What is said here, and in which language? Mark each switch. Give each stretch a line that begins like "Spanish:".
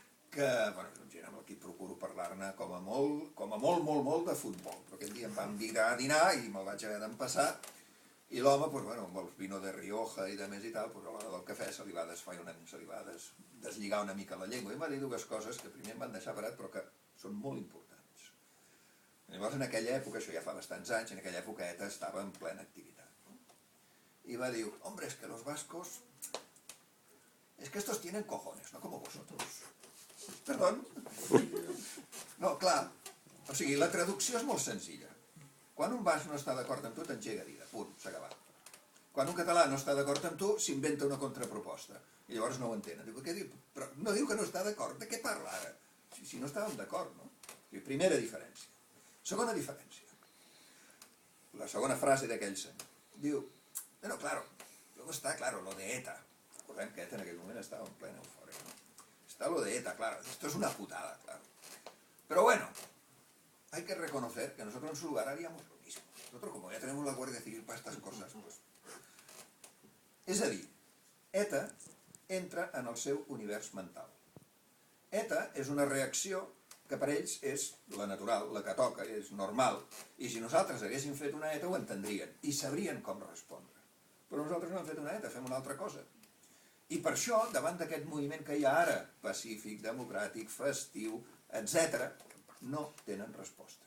Catalan: Que, és un gent amb el que procuro parlar-ne com a molt de futbol, però aquell dia em van virar a dinar i me'l vaig haver d'empassar, i l'home, amb el vino de Rioja i de més i tal, a l'hora del cafè se li va deslligar una mica la llengua, i em va dir dues coses que primer em van deixar parat, però que són molt importants. Llavors, en aquella època, això ja fa bastants anys, en aquella època ETA estava en plena activitat. I va dir,
Spanish: hombre, es que los vascos, es que estos tienen cojones, no como vosotros. Perdón?
Catalan: No, clar, o sigui, la traducció és molt senzilla. Quan un basc no està d'acord amb tu, t'engega vida, punt, s'ha acabat. Quan un català no està d'acord amb tu, s'inventa una contraproposta. I llavors no ho entenen. Diu, què diu? Però no diu que no està d'acord. De què parla ara? Si no estàvem d'acord, no? Primera diferència. Segona diferència. La segona frase d'aquell senyor.
Spanish: Diu, bueno, claro, luego está, claro, lo de ETA.
Catalan: Recordem que ETA en aquell moment estava en plena eufòria, no?
Spanish: Está lo de ETA, claro. Esto es una putada, claro. Pero bueno, hay que reconocer que nosotros en su lugar haríamos lo mismo. Nosotros, como ya tenemos la Guardia Civil para estas cosas, pues...
Catalan: És a dir, ETA entra en el seu univers mental. ETA és una reacció que per ells és la natural, la que toca, és normal, i si nosaltres haguéssim fet una ETA ho entendrien i sabrien com respondre. Però nosaltres no hem fet una ETA, fem una altra cosa. I per això, davant d'aquest moviment que hi ha ara, pacífic, democràtic, festiu, etc., no tenen resposta.